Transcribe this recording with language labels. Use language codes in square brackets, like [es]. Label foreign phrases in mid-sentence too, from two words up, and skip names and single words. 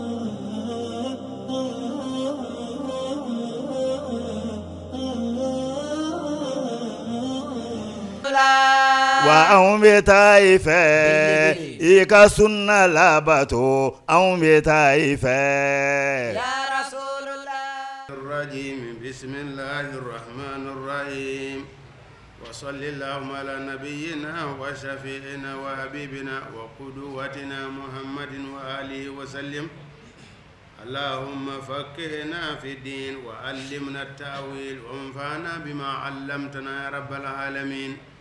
[bm] wa anw bɛ taa i fɛ i ka sunna labato anw bɛ taa i fɛ [ar] يا رسول الله رجيم بسم الله الرحمن الرحيم وصلى الله على نبينا وشفيعنا وحبيبنا وقدوتنا محمد وآله وسلم اللهم فقهنا في الدين وعلمنا التأويل وانفعنا بما علمتنا يا رب العالمين.